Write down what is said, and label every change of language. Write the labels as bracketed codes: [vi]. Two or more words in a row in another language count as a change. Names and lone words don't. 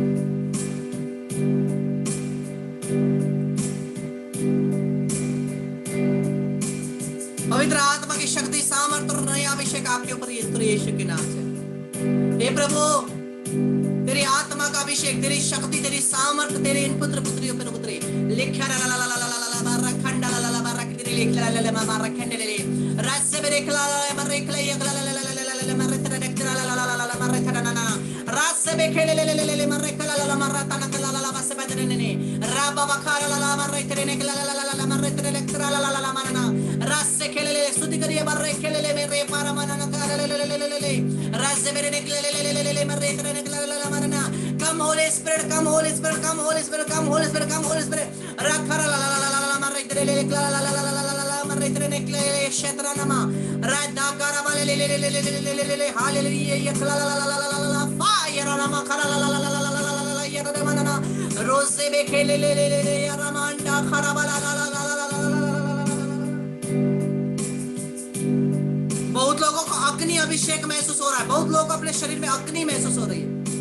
[hi] पवित्र आत्मा की शक्ति, सामर्थ्य और नया अभिषेक आपके ऊपर यीशु के नाम से। हे प्रभु, तेरी आत्मा का अभिषेक, तेरी शक्ति, तेरी सामर्थ्य, तेरे इन पुत्र पुत्रियों पर उतरे। लिखा ला ला ला ला ला ला ला ला रखंडा ला ला ला ला रख तेरे लिख ला ला ला ला रखंडे ले रस से बेरे खला ला ला रे खला ये ला ला ला ला ला ला मर तेरा देख ला ला ला ला ला मर तेरा ना ना रस से बेखे ले ले ले ले मर खला ला ला मर तना ला ला ला बस बदरे ने राबा बखारा ला ला मर तेरे ने ला ला ला ला मर तेरे लेख ला ला ला ला मरना रस से खेले ले स्तुति करिए मर खेले ले मेरे पार मना ना ले ले ले ले ले रस से मेरे ने ले ले ले ले मर तेरे ने ला ला ला मरना। [en] Come Holy Spirit, come Holy Spirit, come Holy Spirit, come Holy Spirit, come Holy Spirit. Rakhara la la la la la mare tere le la la la la la la la mare tere ne le kshetra nama. Radha kara vale le le le le le le le hallelujah yakla la la la la la la fire nama kara la la la la la la la la la yara manana rose be khele le le le yaramanda khara la la la la la la la la। [hi] बहुत लोगों को अग्नि अभिषेक महसूस हो रहा है, बहुत लोगों को अपने शरीर में अग्नि महसूस हो रही है।